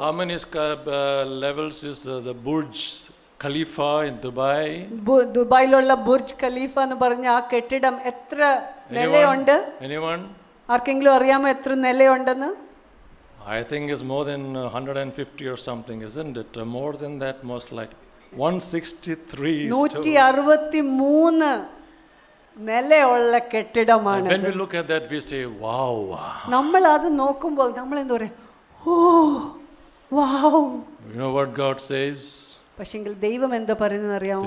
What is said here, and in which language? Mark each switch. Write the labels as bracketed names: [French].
[English] how many levels is the Burj Khalifa in Dubai? [Malayalam] ദുബായിലുള്ള Burj Khalifa എന്ന് പറഞ്ഞ ആ കെട്ടിടം എത്ര നിലയുണ്ട്? [English] Anyone? [Malayalam] ആർക്കെങ്കിലും അറിയാമോ എത്ര നിലയുണ്ടെന്ന്? [English] I think it's more than 150 or something, isn't it? More than that, most likely. 163 [Malayalam] 163 നിലയുള്ള കെട്ടിടമാണ്. [English] When we look at that, we say, wow. [Malayalam] നമ്മൾ അത് നോക്കുമ്പോൾ നമ്മൾ എന്താ പറയാ, ഓ wow. [English] You know what God says? [Malayalam] പക്ഷെങ്കിൽ ദൈവം എന്താ പറയുന്നത് അറിയാമോ?